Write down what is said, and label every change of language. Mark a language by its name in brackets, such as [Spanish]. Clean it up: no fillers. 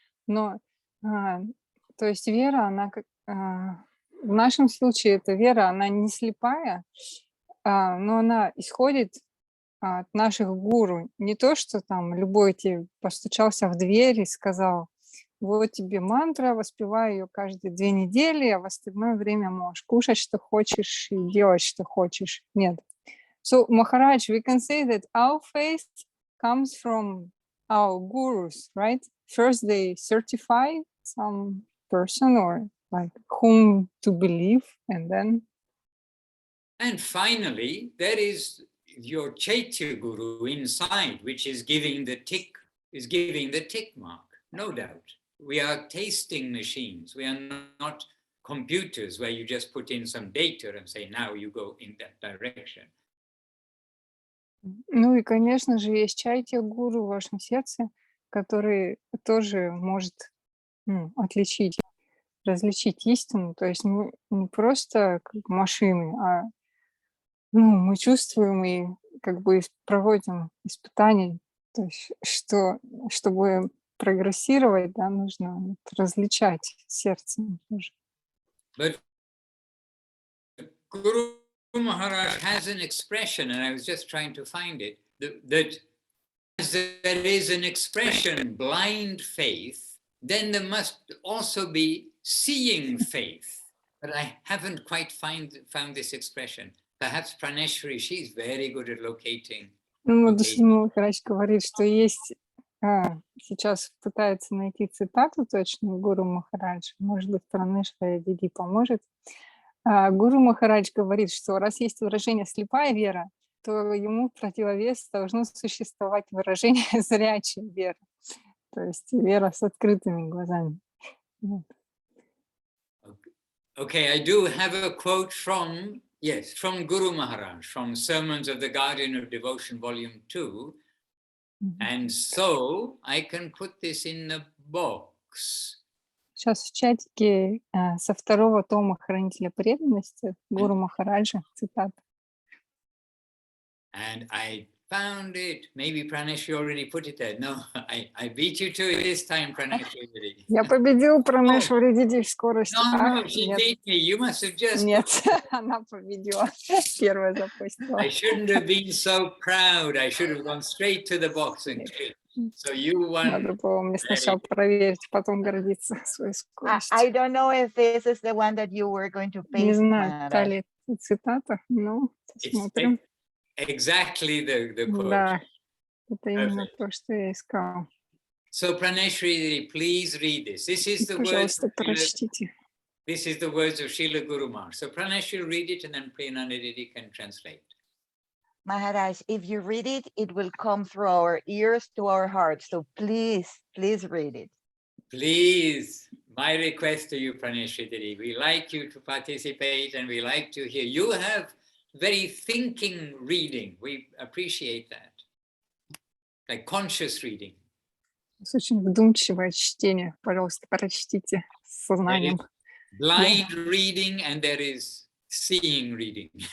[Russian] Но, то есть вера, она как, в нашем случае эта вера, она не слепая, но она исходит от наших гуру. Не то, что там любой тебе постучался в дверь и сказал, вот тебе мантра, воспевай ее каждые 2 недели, а в остальное время можешь кушать, что хочешь, и делать, что хочешь. Нет. [English] So, Maharaj, we can say that our faith comes from our gurus, right? First, they certify some person or like whom to believe, and then... And finally, there is your Chaitya Guru inside, which is giving the tick mark, no doubt. We are tasting machines. We are not computers where you just put in some data and say, now you go in that direction. [Russian] Ну и, конечно же, есть Чайтя Гуру в вашем сердце, который тоже может различить истину. То есть мы не просто как машины, а мы чувствуем и как бы проводим испытания. То есть чтобы прогрессировать, да, нужно различать сердцем тоже. [English] But Guru Maharaj has an expression, and I was just trying to find it, that as there is an expression, blind faith, then there must also be seeing faith. But I haven't quite found this expression. Perhaps Praneshwari, she's very good at locating. [Russian] Махарадж говорит, что есть... сейчас пытается найти цитату точную Гуру Махарадж. Может быть, Пранешвари Диди поможет. Гуру Махарадж говорит, что раз есть выражение «слепая вера», то ему в противовес должно существовать выражение «зрячая вера». То есть вера с открытыми глазами. [English] Okay, I do have a quote from Guru Maharaj, from Sermons of the Guardian of Devotion, Volume 2. And so I can put this in the box. [Russian] Сейчас в чатике со 2-го тома Хранителя преданности Гуру Махараджа цитата. [English] And I found it. Maybe Praneshwari already put it there. No, I beat you to it this time, Praneshwari. [Russian] Я победил Пранешвари Диди в скорости. [English] No, she beat me. You must have just... [Russian] Нет, она победила. Первая запустила. [English] I shouldn't have been so proud. I should have gone straight to the box and clicked. So you won. [Russian] Надо было мне сначала проверить, потом гордиться своей скоростью. [English] I don't know if this is the one that you were going to paste. [Russian] Не знаю, та ли цитата, но посмотрим. [English] Exactly the quote. [Russian] Да, это именно то, что я искала. [English] So Praneshwari, please read this. This is the [Russian] Пожалуйста, прочтите. [English] This is the words of Srila Guru Maharaj. So Praneshwari, read it, and then Priyanandadidi can translate. Maharaj, if you read it, it will come through our ears to our hearts. So please read it. Please, my request to you, Praneshwari, we like you to participate and we like to hear. You have very thinking reading. We appreciate that. Like conscious reading. [Russian] Это очень вдумчивое чтение. Пожалуйста, прочтите с сознанием. [English] Blind reading and there is seeing reading.